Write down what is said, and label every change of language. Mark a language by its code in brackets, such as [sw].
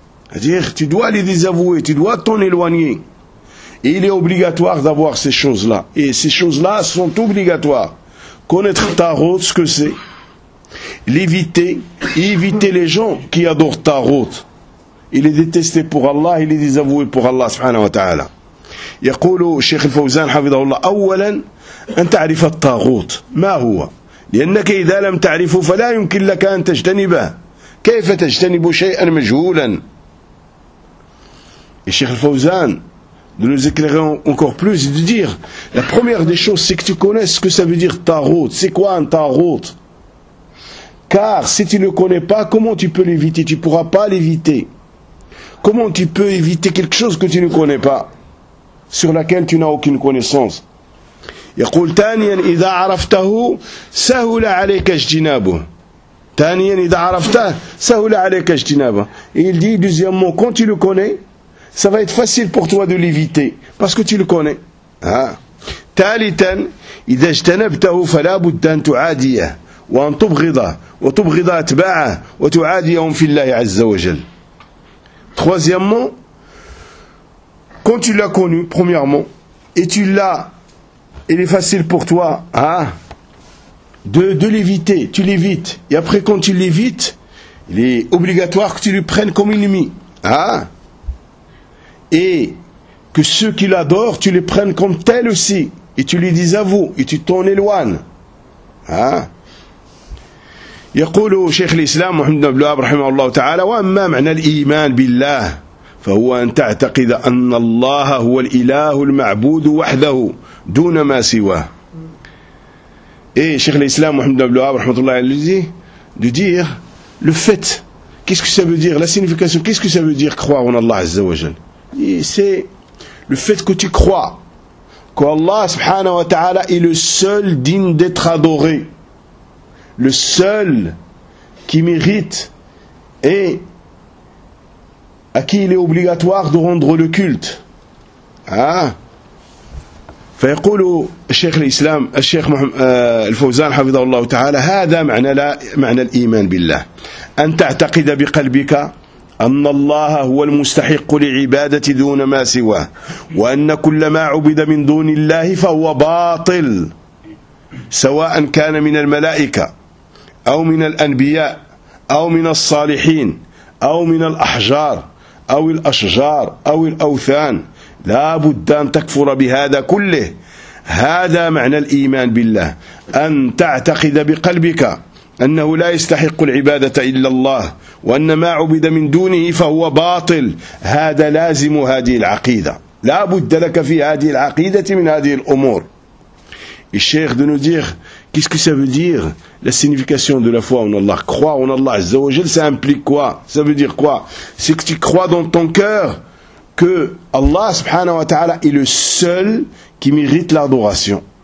[fr] C'est-à-dire, tu dois les désavouer, tu dois t'en éloigner. Et il est obligatoire d'avoir ces choses-là. Et ces choses-là sont obligatoires. Connaître tarot, ce que c'est. L'éviter, éviter les gens qui adorent tarot. Il est détesté pour Allah, il est désavoué pour Allah subhanahu wa ta'ala. [ar] يقول الشيخ الفوزان حفظه الله أولا أن تعرف الطاغوت ما هو، لأنك إذا لم تعرفه فلا يمكن لك أن تجتنبه، كيف تجتنب شيئا مجهولا. الشيخ الفوزان [fr] de nous éclairer encore plus et de dire la première des choses c'est que tu connaisses ce que ça veut dire tarot. C'est quoi un tarot? Car si tu ne connais pas, comment tu peux l'éviter? Tu ne pourras pas l'éviter. Comment tu peux éviter quelque chose que tu ne connais pas, sur laquelle tu n'as aucune connaissance? [ar] يقول ثانيا إذا عرفته سهل عليك اجتنابه. ثانيا إذا عرفته سهل عليك اجتنابه. [fr] Et il dit deuxièmement, quand tu le connais, ça va être facile pour toi de l'éviter, parce que tu le connais. [ar] ثالثا إذا اجتنبته فلا بد أن تعاديه وأن تبغضه وتبغض أتباعه وتعاديهم في الله عز وجل. [fr] Troisièmement, quand tu l'as connu, premièrement, et tu l'as, il est facile pour toi de l'éviter, tu l'évites. Et après, quand tu l'évites, il est obligatoire que tu le prennes comme ennemi. Et que ceux qui l'adorent, tu les prennes comme tels aussi. Et tu les désavoues, et tu t'en éloignes. [ar] يقول شيخ الإسلام محمد بن عبد رحمه الله تعالى وأما معنى الإيمان بالله فهو أن تعتقد أن الله هو الإله المعبود وحده دون ما سواه. إيه شيخ الإسلام محمد بن عبد رحمه الله تعالى [fr] de dire le fait, qu'est-ce que ça veut dire, la signification, qu'est-ce que ça veut dire croire en Allah [ar] عز وجل. [fr] C'est le fait que tu crois qu'Allah subhanahu wa ta'ala est le seul digne d'être adoré, le seul qui mérite et à qui il est obligatoire de rendre le culte. [ar] فيقول الشيخ الإسلام الشيخ الفوزان حفظه الله تعالى هذا معنى لا معنى الإيمان بالله أن تعتقد بقلبك أن الله هو المستحق لعبادة دون ما سواه وأن كل ما عبد من دون الله فهو باطل سواء كان من الملائكة أو من الأنبياء أو من الصالحين أو من الأحجار أو الأشجار أو الأوثان لا بد أن تكفر بهذا كله. هذا معنى الإيمان بالله أن تعتقد بقلبك أنه لا يستحق العبادة إلا الله وأن ما عبد من دونه فهو باطل. هذا لازم هذه العقيدة، لا بد لك في هذه العقيدة من هذه الأمور. الشيخ [fr] de nous dire qu'est-ce que ça veut dire la signification de la foi en Allah? Croire en Allah Azza wa Jal, ça implique quoi? Ça veut dire quoi? C'est que tu crois dans ton cœur que Allah subhanahu wa ta'ala est le seul qui mérite l'adoration.